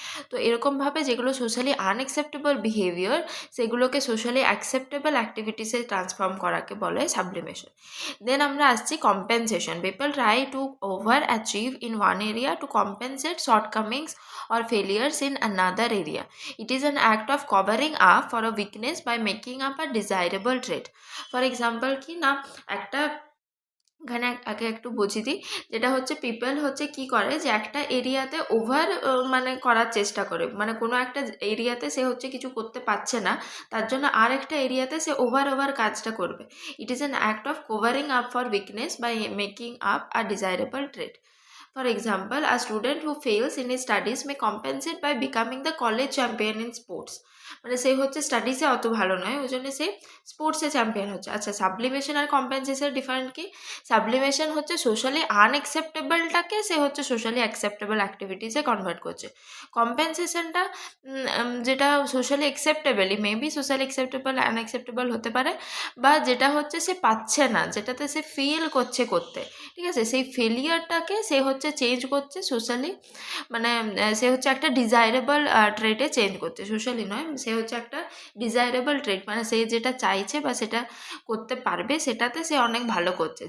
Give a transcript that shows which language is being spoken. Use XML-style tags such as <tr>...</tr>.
<bn>তো এরকমভাবে যেগুলো সোশ্যালি আনএক্সেপ্টেবল বিহেভিয়ার সেগুলোকে সোশ্যালি অ্যাকসেপ্টেবল অ্যাক্টিভিটিসে ট্রান্সফর্ম করাকে বলে সাবলিমেশন।</bn> <en>then</en> <bn>আমরা আসছি</bn> <en>Compensation. People try to overachieve in one area to compensate shortcomings or failures in another area. It is an act of covering up for a weakness by making up a desirable trait.</en> <bn>For example, কি না, একটা এখানে আগে একটু বুঝিয়ে দিই, যেটা হচ্ছে পিপল হচ্ছে কি করে যে একটা এরিয়াতে ওভার মানে করার চেষ্টা করে, মানে কোনো একটা এরিয়াতে সে হচ্ছে কিছু করতে পারছে না, তার জন্য আর একটা এরিয়াতে সে ওভার কাজটা করবে।</bn> <en>It is an act of covering up for weakness by making up a desirable trait. For example, a student who fails in his studies may compensate by becoming the college champion in sports.</en> <bn>মানে সে হচ্ছে স্টাডিজে অত ভালো নয়, ওই জন্য সে স্পোর্টসে champion হচ্ছে। আচ্ছা, sublimation আর কম্পেনসেশনের different কি? সাবলিমেশন হচ্ছে সোশ্যালি আনএক্সেপ্টেবলটাকে সে হচ্ছে সোশ্যালি অ্যাকসেপ্টেবল অ্যাক্টিভিটিসে কনভার্ট করছে। কম্পেনসেশনটা যেটা socially অ্যাকসেপ্টেবলই, maybe socially acceptable unacceptable হতে পারে, বা যেটা হচ্ছে সে পাচ্ছে না, যেটাতে সে ফেল করছে করতে, ঠিক আছে, সেই ফেলিয়ারটাকে সে হচ্ছে চেঞ্জ করছে সোশ্যালি, মানে সে হচ্ছে একটা ডিজাইরেবল ট্রেটে চেঞ্জ করছে, সোশ্যালি নয়, সে হচ্ছে একটা ডিজাইরেবল ট্রেট, মানে সে যেটা চাইছে বা সেটা করতে পারবে সেটাতে সে অনেক ভালো করছে।</bn>